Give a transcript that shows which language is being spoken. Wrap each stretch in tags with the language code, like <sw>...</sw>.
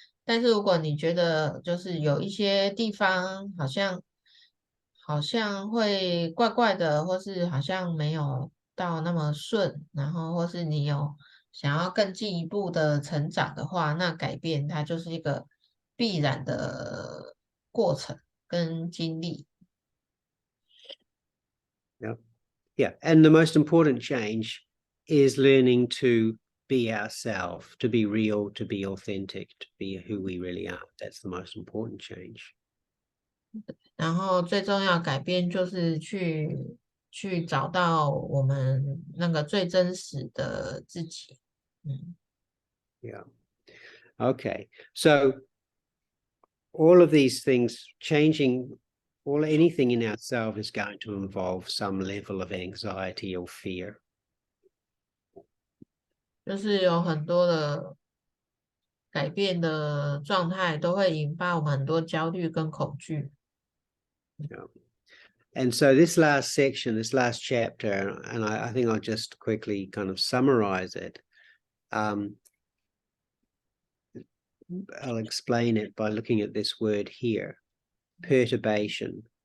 <zh>但是如果你觉得就是有一些地方好像会怪怪的，或是好像没有到那么顺，然后或是你有想要更进一步的成长的话，那改变它就是一个必然的过程跟经历。</zh> <en>Yeah. And the most important change is learning to be ourselves, to be real, to be authentic, to be who we really are. That's the most important change.</en> <zh>然后最重要的改变就是去去找到我们那个最真实的自己。</zh> <en>Yeah. Okay. So all of these things, changing anything in ourselves is going to involve some level of anxiety or fear.</en> <zh>就是有很多的改变的状态都会引发我们很多焦虑跟恐惧。</zh> <en>Yeah. And so this last section, this last chapter, and I think I'll just quickly kind of summarize it. I'll explain it by looking at this word here, perturbation.</en>